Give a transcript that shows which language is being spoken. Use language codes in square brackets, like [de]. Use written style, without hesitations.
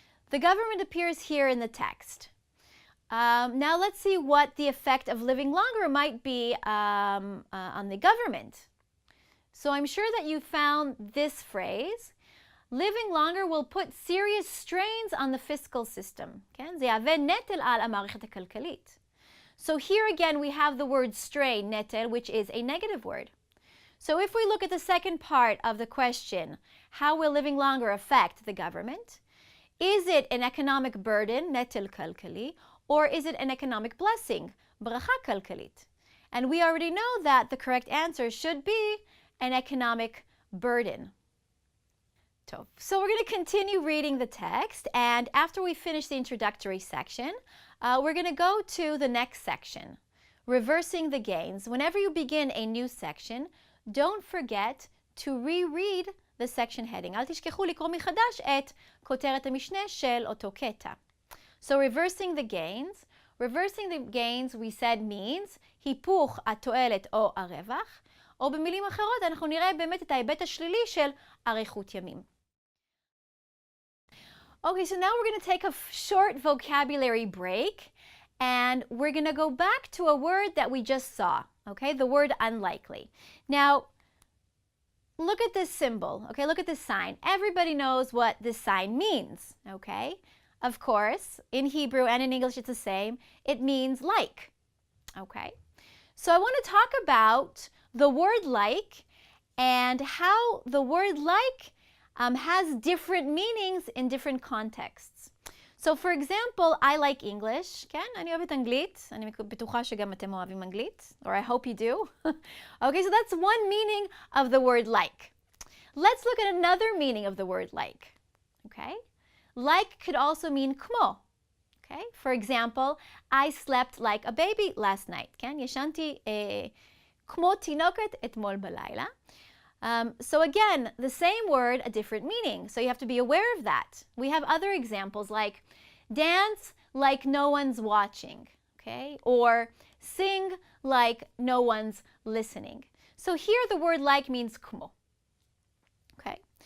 [en] The government appears here in the text. Now let's see what the effect of living longer might be on the government. So I'm sure that you found this phrase. Living longer will put serious strains on the fiscal system. [he] כן? זה יהווה נטל על המערכת הכלכלית. [en] So here again we have the word strain, נטל, which is a negative word. So if we look at the second part of the question, how will living longer affect the government? Is it an economic burden, [he] נטל כלכלי, [en] or is it an economic blessing, [he] ברכה כלכלית? [en] And we already know that the correct answer should be an economic burden. So we're going to continue reading the text, and after we finish the introductory section, we're going to go to the next section, reversing the gains. Whenever you begin a new section, don't forget to reread the section heading. [he] אל תשכחו לקרוא מחדש את כותרת המשנה של אותו קטע. [en] So reversing the gains. Reversing the gains, we said, means [he] היפוך התועלת או הרווח, או במילים אחרות אנחנו נראה באמת את ההיבט השלילי של אריכות ימים. [en] Okay, so now we're going to take a short vocabulary break, and we're going to go back to a word that we just saw, okay, the word unlikely. Now, look at this symbol, okay? Look at this sign. Everybody knows what this sign means, okay? Of course, in Hebrew and in English it's the same. It means like, okay? So I want to talk about the word like and how the word like has different meanings in different contexts. So for example, I like English, [he] כן? אני אוהבת אנגלית. אני בטוחה שגם אתם אוהבים אנגלית, [en] or I hope you do. Okay, so that's one meaning of the word like. Let's look at another meaning of the word like, okay? Like could also mean כמו, okay? For example, I slept like a baby last night, כן? [he] ישנתי כמו תינוקת אתמול בלילה. [en] So again, the same word, a different meaning. So you have to be aware of that. We have other examples like dance like no one's watching, okay? Or sing like no one's listening. So here the word like means כמו, okay?